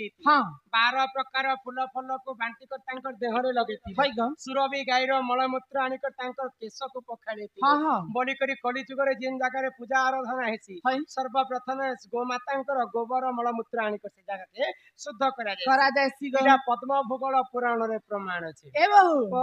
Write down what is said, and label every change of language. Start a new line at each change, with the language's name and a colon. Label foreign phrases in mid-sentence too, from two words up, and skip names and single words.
Odia: हाँ 12 ପ୍ରକାର ଫୁଲ ଫଲକୁ ବାଣ୍ଟିକରି ତାଙ୍କର ଦେହରେ ଲଗେଇଥିଲେ भाई गम ସୁରଭି ଗାଈର ମଳମୂତ୍ର ଆଣିକରି ତାଙ୍କର କେଶକୁ ପଖାଳିଥିଲେ हाँ हाँ ବୋଲିକରି କଳିଯୁଗରେ ଯେନ୍ ଜାଗାରେ ପୂଜା ଆରାଧନା ହେସି हाय ସର୍ବପ୍ରଥମେ ଗୋମାତାଙ୍କର ଗୋବର ମଳମୂତ୍ର ଆଣିକରି ସେ ଜାଗାକେ ଶୁଦ୍ଧ କରାଯାଏ करा जैसी गो ଏଇଟା ପଦ୍ମ ଭୂଗୋଳ ପୁରାଣରେ ପ୍ରମାଣ ଅଛି
Hindi: ए बहू ଓ